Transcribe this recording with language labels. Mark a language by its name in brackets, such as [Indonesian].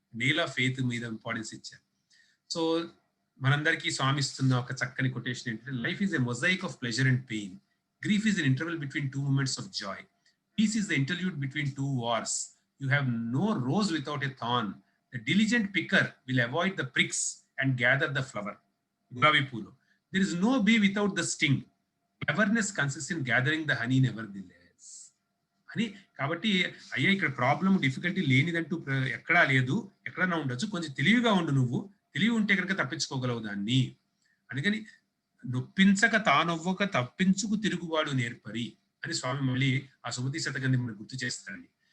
[Telugu] Nail of faith మీద importance ఇచ్చారు. So మనందరికీ స్వామి ఇస్తున్న ఒక చక్కని కొటేషన్ ఏంటంటే, [English] Life is a mosaic of pleasure and pain, grief is an interval between 2 moments of joy, peace is the interlude between 2 wars, you have no rose without a thorn, the diligent picker will avoid the pricks and gather the flower. [Telugu] Gulabi Poolo. [English] There is no bee without the sting, cleverness consists in gathering the honey nevertheless. [Telugu] అని. కాబట్టి అయ్యా ఇక్కడ problem difficulty లేనిదంటూ ఎక్కడా లేదు, ఎక్కడన్నా ఉండొచ్చు, కొంచెం తెలివిగా ఉండు నువ్వు, తెలివి ఉంటే కనుక తప్పించుకోగలవు దాన్ని. అందుకని నొప్పించక తానొవ్వక తప్పించుకు తిరుగువాడు నేర్పరి అని స్వామి మళ్ళీ ఆ సుమతి శతకంది మనకు గుర్తు చేస్తారండి.